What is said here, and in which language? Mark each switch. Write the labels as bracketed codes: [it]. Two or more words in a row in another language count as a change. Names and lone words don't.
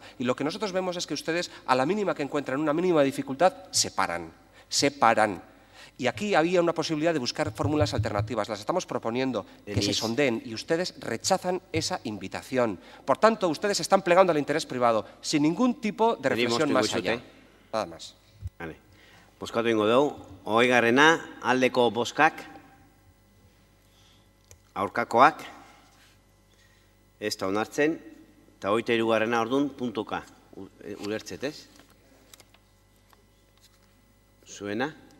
[es] Y lo que nosotros vemos es que ustedes, a la mínima que encuentran una mínima dificultad, se paran. Y aquí había una posibilidad de buscar fórmulas alternativas. Las estamos proponiendo, que se sondeen, y ustedes rechazan esa invitación. Por tanto, ustedes están plegando al interés privado, sin ningún tipo de reflexión más allá. Nada más. Vale. [eu] Bozkatu ingo dugu, 20garrena, aldeko bozkak, aurkakoak, ez da onartzen, eta 23garrena orduan puntuka. Ulertzet, ez? Zuena?